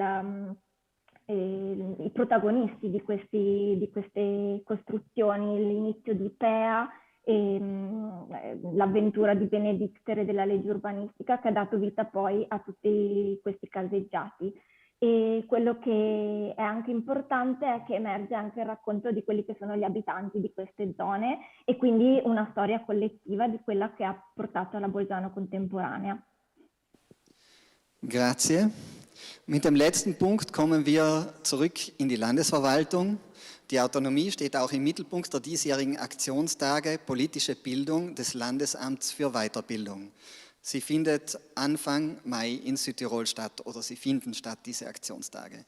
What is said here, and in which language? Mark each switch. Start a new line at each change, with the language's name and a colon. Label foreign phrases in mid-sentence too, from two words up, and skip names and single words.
Italian: i protagonisti di queste costruzioni, l'inizio di Ipea e l'avventura di Benedictere della legge urbanistica che ha dato vita poi a tutti questi caseggiati. E quello che è anche importante è che emerge anche il racconto di quelli che sono gli abitanti di queste zone e quindi una storia collettiva di quella che ha portato alla Bolzano contemporanea. Grazie.
German: Mit dem letzten Punkt kommen wir zurück in die Landesverwaltung. Die Autonomie steht auch im Mittelpunkt der diesjährigen Aktionstage Politische Bildung des Landesamts für Weiterbildung. Sie findet Anfang Mai in Südtirol statt oder sie finden statt, diese Aktionstage.